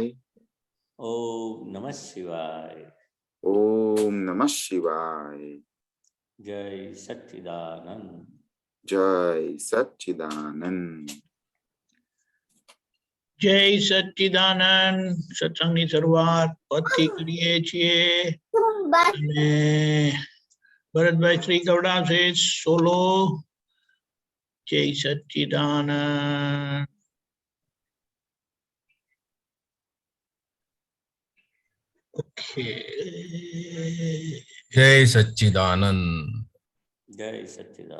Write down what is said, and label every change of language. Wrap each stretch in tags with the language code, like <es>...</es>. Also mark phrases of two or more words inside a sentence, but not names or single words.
<sa>ओम नमः शिवाय ओम नमः शिवाय। जय सच्चिदानंद जय सच्चिदानंद जय सच्चिदानंद।</sa> <gu>सत्संगनी શરૂઆત પદથી કરીએ છીએ અને ભરતભાઈ શ્રી ગવડાસે સોલો</gu> <sa>जय सच्चिदानंद।</sa> <gu>ओके</gu> <sa>जय सच्चिदानंद। जय सच्चिदानंद</sa>